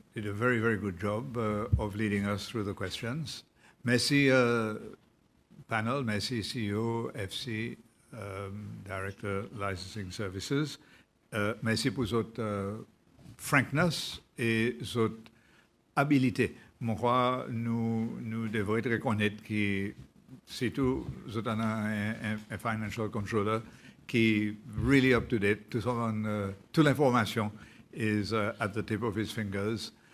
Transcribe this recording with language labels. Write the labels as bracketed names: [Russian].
[English] Did a very, very good job of leading us through the questions. [French] Merci, [English] panel. Merci, CEO, FC, Director, Licensing Services. [French] Merci pour votre [English] frankness [French] et votre habilité. Moi, je crois nous devons reconnaître que c'est tout, un [English] financial controller [French] qui est [English] really up to date. [French] Toute l'information [English] is at the tip of his fingers.